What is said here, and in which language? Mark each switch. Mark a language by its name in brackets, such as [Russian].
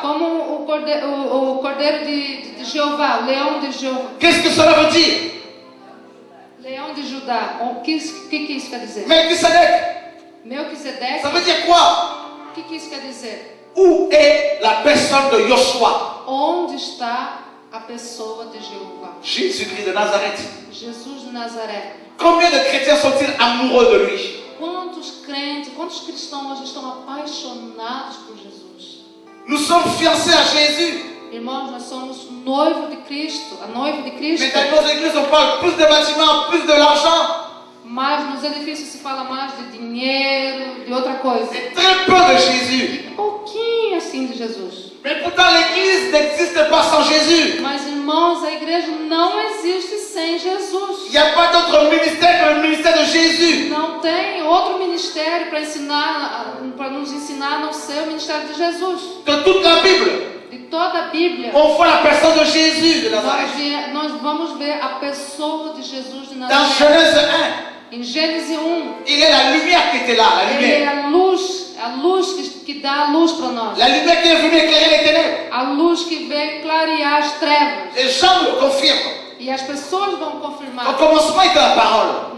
[Portuguese] Como o cordeiro de Jeová, o leão de Jeová. [French] qu'est-ce que cela veut dire? [Portuguese] Leão de Judá. O que isso quer dizer? [French] Melchisedec, [Portuguese] Melquisedeque. [French] ça veut dire quoi? [Portuguese] O que isso quer dizer? [French] Où est la personne de Joshua? [Portuguese] Onde está a pessoa de Jeová? [French] Jésus-Christ de Nazareth. [Portuguese] Jesus de Nazaré. [French] Combien de chrétiens sont-ils amoureux de lui? [Portuguese] Quantos crentes, quantos cristãos hoje estão apaixonados por Jesus? [French] Nous sommes fiancés à Jésus. [Portuguese] Irmãos, nós somos noivo de Cristo, a noiva de Cristo. [French] Mais dans nos églises, on parle plus de bâtiments, plus de l'argent. [Portuguese] Mas nos edifícios se fala mais de dinheiro, de outra coisa. [French] Et très peu de Jésus. [Portuguese] Pouquinho assim de Jesus. [French] Mais pourtant, l'église n'existe pas sans Jésus. [Portuguese] Mas, irmãos, a igreja não existe sem Jesus. [French] Il n'y a pas d'autre ministère que le ministère de Jésus. [Portuguese] Não tem outro ministério para ensinar, para nos ensinar a não ser o ministério de Jesus. [French] De toute la Bible, [Portuguese] De toda a Bíblia, [French] on voit la personne de Jésus de Nazareth. [Portuguese] nós vamos ver a pessoa de Jesus de [French] Dans [Portuguese] Nazaré. [French] Genèse 1, [Portuguese] Em Gênesis 1, [French] il est la lumière qui était là, la [Portuguese] ele é [French] lumière. [Portuguese] a luz que dá a luz para nós. [French] La lumière qui est venue éclairer les ténèbres. [Portuguese] A luz que vem clarear as trevas. [French] Et Jean le confirme. [Portuguese] E as pessoas vão [French] Au [Portuguese] confirmar. [French] commencement était la parole.